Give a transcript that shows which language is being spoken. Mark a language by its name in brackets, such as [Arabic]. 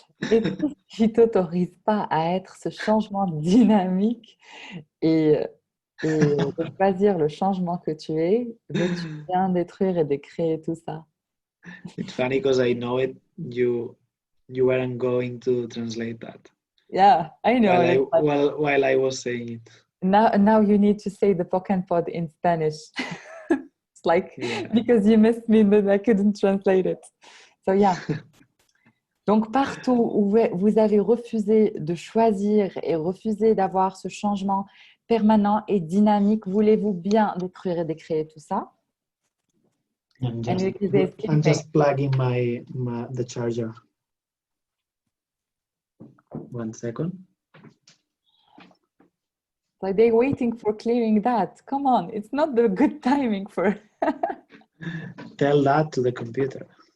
[French] Et tout ce qui ne t'autorise pas à être ce changement dynamique et de choisir le changement que tu es, veux-tu bien détruire et décréer tout ça? [English] It's funny because I know it. You weren't going to translate that. Yeah, I know. While I was saying it. Now you need to say the Pokken Pod in Spanish. It's like, Yeah. because you missed me that I couldn't translate it. So yeah. [French] Donc partout où vous avez refusé de choisir et refusé d'avoir ce changement permanent et dynamique, voulez-vous bien détruire et décréer tout ça? [English] And because they're I'm sleeping. just plugging the charger. 1 second. Like they're waiting for clearing that. Come on, it's not the good timing for. Tell that to the computer.